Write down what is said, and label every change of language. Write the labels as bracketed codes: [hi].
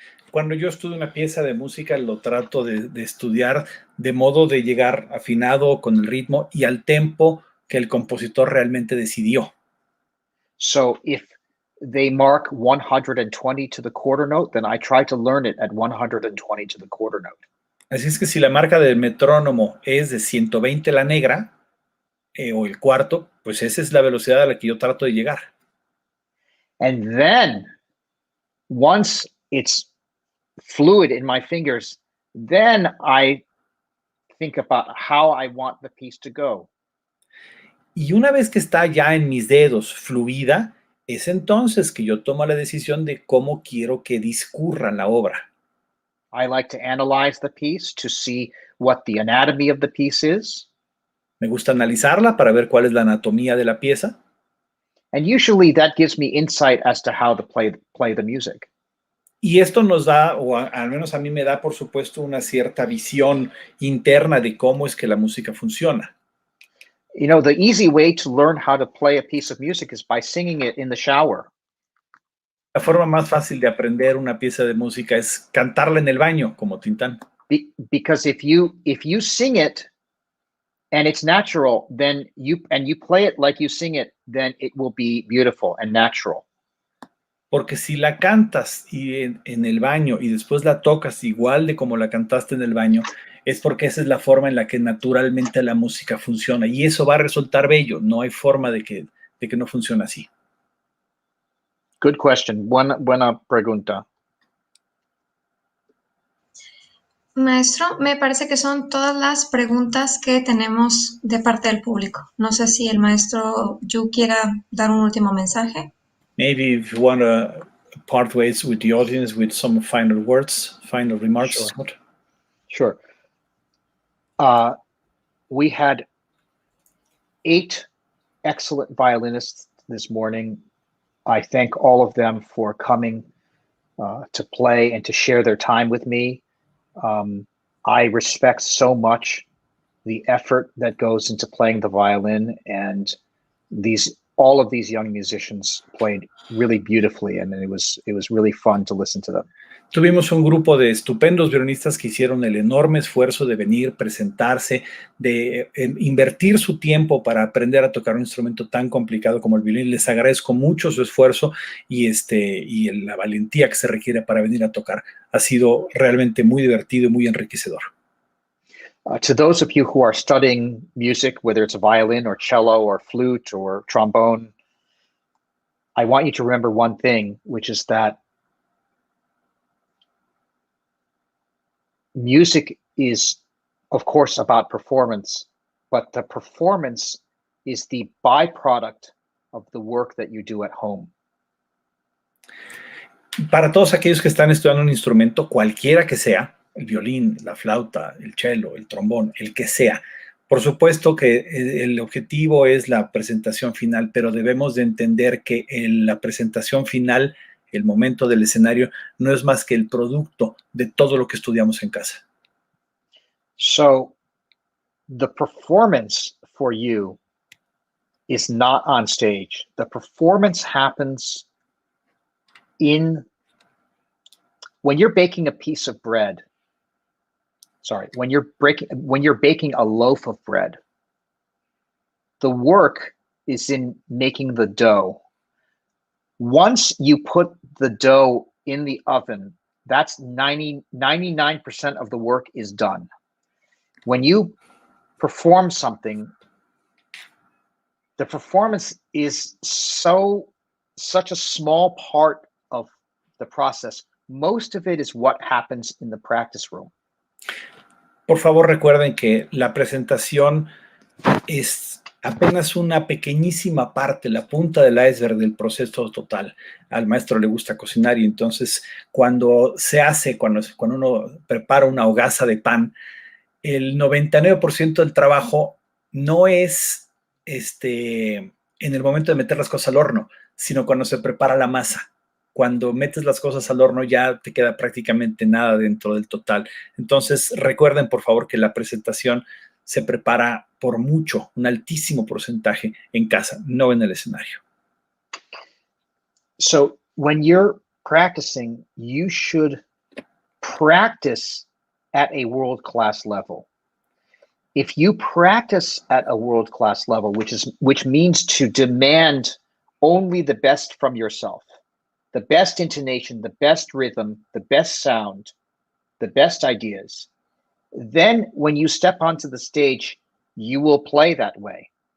[es] Cuando yo estudio una pieza de música, lo trato de estudiar de modo de llegar afinado con el ritmo y al tempo que el compositor realmente decidió. [en] So if they mark 120 to the quarter note, then I try to learn it at 120 to the quarter note. [es] Así es que si la marca del metrónomo es de 120 la negra, o el cuarto, pues esa es la velocidad a la que yo trato de llegar. [en] And then, once it's fluid in my fingers, then I think about how I want the piece to go. [es] Y una vez que está ya en mis dedos fluida, Es entonces que yo tomo la decisión de cómo quiero que discurra la obra. [en] I like to analyze the piece to see what the anatomy of the piece is. [es] Me gusta analizarla para ver cuál es la anatomía de la pieza. [en] And usually that gives me insight as to how to play the music. [es] Y esto nos da, o al menos a mí me da, por supuesto, una cierta visión interna de cómo es que la música funciona. [en] You know, the easy way to learn how to play a piece of music is by singing it in the shower. [es] La forma más fácil de aprender una pieza de música es cantarla en el baño, como Tintán. [en] Because if you sing it and it's natural, then you play it like you sing it, then it will be beautiful and natural. [es] Porque si la cantas en el baño y después la tocas igual de como la cantaste en el baño, es porque esa es la forma en la que naturalmente la música funciona. Y eso va a resultar bello. No hay forma de que no funcione así. [en] Good question. [es] Buena pregunta. Maestro, me parece que son todas las preguntas que tenemos de parte del público. No sé si el maestro Yoo quiera dar un último mensaje. [en] Maybe if you want to part ways with the audience with some final words, final remarks. Sure. We had 8 excellent violinists this morning. I thank all of them for coming to play and to share their time with me. I respect so much the effort that goes into playing the violin, and all of these young musicians played really beautifully, and it was really fun to listen to them. [es] Tuvimos un grupo de estupendos violinistas que hicieron el enorme esfuerzo de venir, presentarse, de invertir su tiempo para aprender a tocar un instrumento tan complicado como el violín. Les agradezco mucho su esfuerzo y la valentía que se requiere para venir a tocar. Ha sido realmente muy divertido y muy enriquecedor. [en] To those of you who are studying music, whether it's a violin or cello or flute or trombone, I want you to remember one thing, which is that music is, of course, about performance, but the performance is the byproduct of the work that you do at home. [es] Para todos aquellos que están estudiando un instrumento, cualquiera que sea, el violín, la flauta, el cello, el trombón, el que sea, por supuesto que el objetivo es la presentación final, pero debemos de entender que la presentación final, el momento del escenario, no es más que el producto de todo lo que estudiamos en casa. [en] So, the performance for you is not on stage. The performance happens when you're baking a piece of bread. When you're baking a loaf of bread. The work is in making the dough. Once you put the dough in the oven, that's 99% of the work is done. When you perform something, the performance is such a small part of the process. Most of it is what happens in the practice room. [es] Por favor, recuerden que la presentación es apenas una pequeñísima parte, la punta del iceberg del proceso total. Al maestro le gusta cocinar y entonces cuando uno prepara una hogaza de pan, el 99% del trabajo no es en el momento de meter las cosas al horno, sino cuando se prepara la masa. Cuando metes las cosas al horno ya te queda prácticamente nada dentro del total. Entonces recuerden por favor que la presentación se prepara por mucho, un altísimo porcentaje en casa, no en el escenario. [en] So when you're practicing, you should practice at a world-class level. If you practice at a world-class level, which means to demand only the best from yourself, the best intonation, the best rhythm, the best sound, the best ideas, then when you step onto the stage, you will play that way.